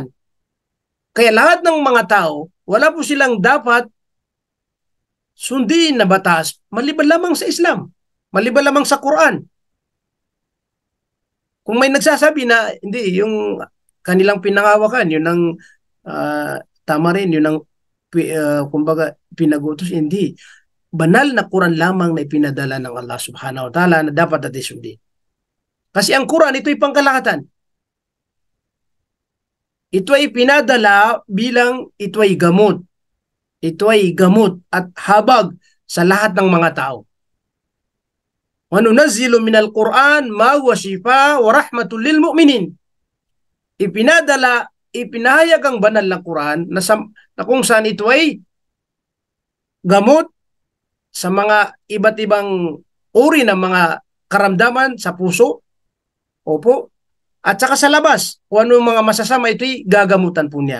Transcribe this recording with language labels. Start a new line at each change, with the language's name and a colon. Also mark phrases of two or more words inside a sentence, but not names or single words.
Filipino: Kaya lahat ng mga tao, wala po silang dapat sundin na batas maliban lamang sa Islam, maliban lamang sa Quran. Kung may nagsasabi na hindi, yung kanilang pinangawakan, yun ang tama rin, yun ang kumbaga pinagutos, hindi. Banal na Quran lamang na ipinadala ng Allah
Arabic: سبحانه وتعالى
Filipino: na dapat natin sundin. Kasi ang Quran, ito'y pangkalahatan. Ito ay pinadala bilang ito ay gamot. Ito ay gamot at habag sa lahat ng mga tao.
Arabic: وننزل من القرآن ما هو شفاء ورحمة للمؤمنين.
Filipino: Ipinahayag ang banal na Quran na kung saan ito ay gamot sa mga iba't ibang uri ng mga karamdaman sa puso, opo, at saka sa labas, kung ano mga masasama, ito'y gagamutan po niya.